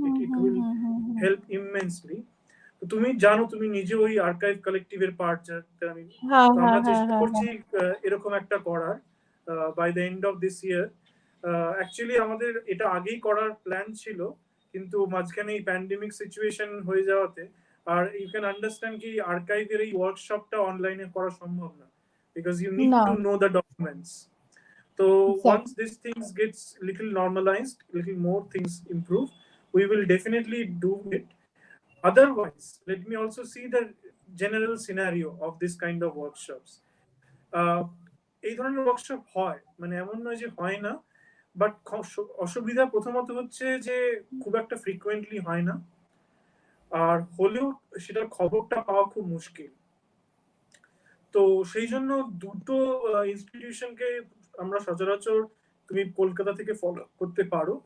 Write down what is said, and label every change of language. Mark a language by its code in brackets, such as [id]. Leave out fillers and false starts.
[en] It will help immensely. [bn] তুমি জানো, তুমি নিজে ওই আর্কাইভ কালেক্টিভের পার্ট, যাতে আমি আমরা চেষ্টা করছি এরকম একটা করার [en] By the end of this year. [bn] Actually আমাদের এটা আগেই করার প্ল্যান ছিল, কিন্তু মাঝখানে এই প্যান্ডেমিক সিচুয়েশন হয়ে যাওয়াতে, আর [en] you can understand [bn] কি আর্কাইভের এই ওয়ার্কশপটা অনলাইনে করা সম্ভব না, [en] because you need No. to know the documents. So Exactly. once these things gets little normalized, little more things improve, we will definitely do it. Otherwise, let me also see the general scenario of this kind of workshops. [bn] এই ধরনের workshop হয়, মানে এমন নয় যে হয় না, but অসুবিধা প্রথমত হচ্ছে যে খুব একটা ফ্রিকুয়েন্টলি হয় না, আর হলেও সেটার খবরটা পাওয়া খুব মুশকিল। তো সেই জন্য দুটো ইনস্টিটিউশনকে আমরা সচরাচর তুমি কলকাতা থেকে ফলো করতে পারো।